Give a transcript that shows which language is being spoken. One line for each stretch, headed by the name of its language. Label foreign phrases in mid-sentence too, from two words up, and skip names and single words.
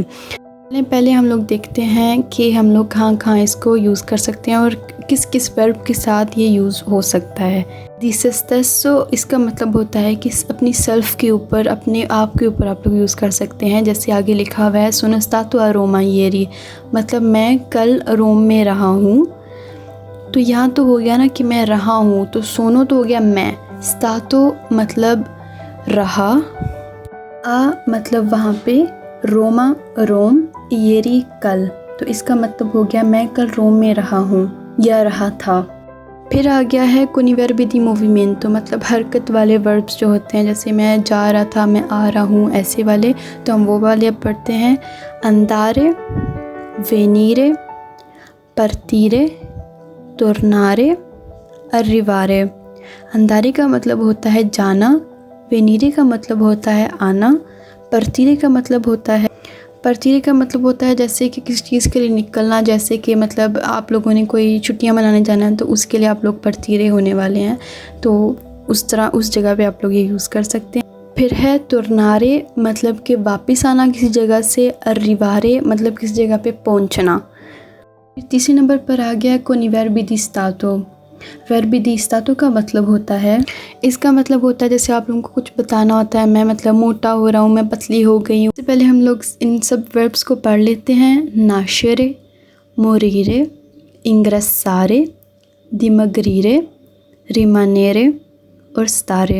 Hindi: पहले हम लोग देखते हैं कि हम लोग कहाँ इसको यूज़ कर सकते हैं और किस किस वर्ब के साथ ये यूज़ हो सकता है।
Italian: se stesso
Hindi: इसका मतलब होता है कि अपनी सेल्फ़ के ऊपर, अपने आप के ऊपर आप लोग यूज़ कर सकते हैं। जैसे आगे लिखा हुआ है
Italian: sono stato a Roma ieri,
Hindi: मतलब मैं कल रोम में रहा हूँ। तो यहाँ तो हो गया ना कि मैं रहा हूँ, तो सोनो तो हो गया मैं, स्टातो मतलब रहा। आ मतलब वहाँ पे रोमा रोम, इयरी कल, तो इसका मतलब हो गया मैं कल रोम में रहा हूँ या रहा था। फिर आ गया है
Italian: con i verbi di movimento,
Hindi: मतलब हरकत वाले वर्ब्स जो होते हैं, जैसे मैं जा रहा था, मैं आ रहा हूँ, ऐसे वाले, तो हम वो वाले अब पढ़ते हैं।
Italian: andare, venire, partire, tornare, arrivare।
Hindi: अंदारे का मतलब होता है जाना, वेनीरे का मतलब होता है आना, पर्तीरे का मतलब होता है जैसे कि किसी चीज़ के लिए निकलना, जैसे कि मतलब आप लोगों ने कोई छुट्टियां मनाने जाना है तो उसके लिए आप लोग पर्तीरे होने वाले हैं, तो उस तरह उस जगह पे आप लोग ये यूज़ कर सकते हैं। फिर है तुरनारे, मतलब कि वापस आना किसी जगह से, अर्रिवारे मतलब किसी जगह पे पहुंचना। तीसरे नंबर पर आ गया
Italian: con i verbi di stato। verbi di stato
Hindi: का मतलब होता है, इसका मतलब होता है जैसे आप लोगों को कुछ बताना होता है, मैं मतलब मोटा हो रहा हूँ, मैं पतली हो गई हूँ। इससे पहले हम लोग इन सब वर्ब्स को पढ़ लेते हैं।
Italian: nascere, morire, ingrassare, dimagrire, rimanere
Hindi: और स्तारे।